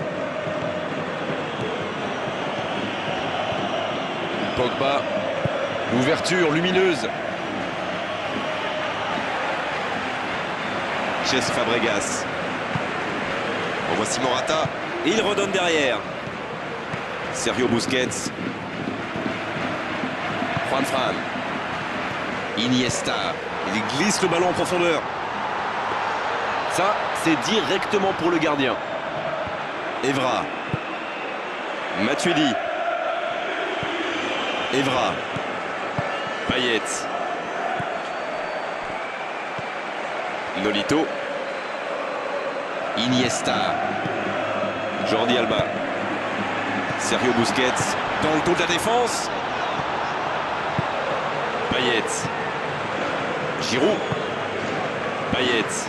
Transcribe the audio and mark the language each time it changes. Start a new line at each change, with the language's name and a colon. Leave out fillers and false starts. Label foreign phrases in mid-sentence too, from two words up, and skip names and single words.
French: Pogba. L'ouverture lumineuse. Cesc Fabregas. En voici Morata. Et il redonne derrière. Sergio Busquets. Juan Fran. Iniesta. Il glisse le ballon en profondeur. Ça, c'est directement pour le gardien. Evra. Matuidi. Evra. Payet. Nolito. Iniesta. Jordi Alba. Sergio Busquets. Dans le dos de la défense. Payet. Giroud. Payet.